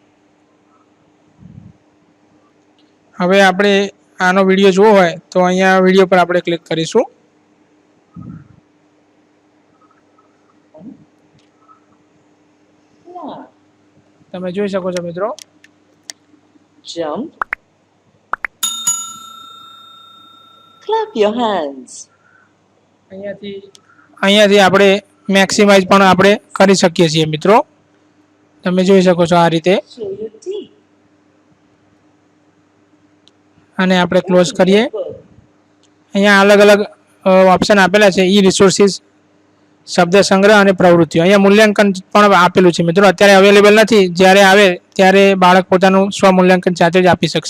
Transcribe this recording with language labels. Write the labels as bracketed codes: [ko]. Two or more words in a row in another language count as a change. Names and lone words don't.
[gu] હવે આપણે આનો વિડિયો જોવો હોય તો અહીંયા વિડિયો પર આપણે ક્લિક કરીશું। તમે જોઈ શકો છો મિત્રો [en] jump, clap your hands। [gu] અહીંયાથી આપણે મેક્સિમાઇઝ પણ આપણે કરી શકીએ છીએ મિત્રો। તમે જોઈ શકો છો આ રીતે [en] show your teeth, [gu] અને આપણે ક્લોઝ કરીએ। અહીંયા અલગ અલગ ઓપ્શન આપેલા છે [en] e resources, [gu] શબ્દ સંગ્રહ અને પ્રવૃત્તિઓ। અહીંયા મૂલ્યાંકન પણ આપેલું છે મિત્રો, અત્યારે અવેલેબલ નથી, જ્યારે આવે ત્યારે બાળક પોતાનું સ્વ મૂલ્યાંકન જાતે જ આપી શકશે।